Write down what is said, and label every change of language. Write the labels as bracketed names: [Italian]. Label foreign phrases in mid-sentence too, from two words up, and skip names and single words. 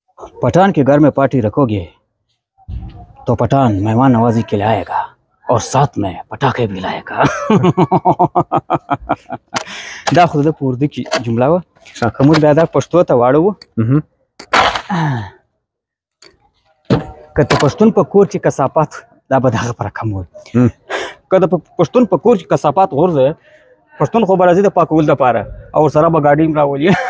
[Urdu] پٹھان کے گھر میں پارٹی رکھو گے تو پٹھان مہمان نوازی کے لیے آئے گا اور ساتھ میں پٹاخے بھی لائے گا. [Pashto] دا خو د پورده کې جمله وه که موږ بیا دا پښتو ته واړوو که د پښتون په کور کې کثافات دا به د هغه په رقم وي که د پښتون په کور کې کثافات غورځوې پښتون خو به راځي د پاکولو دپاره او ورسره به ګاډي هم راولي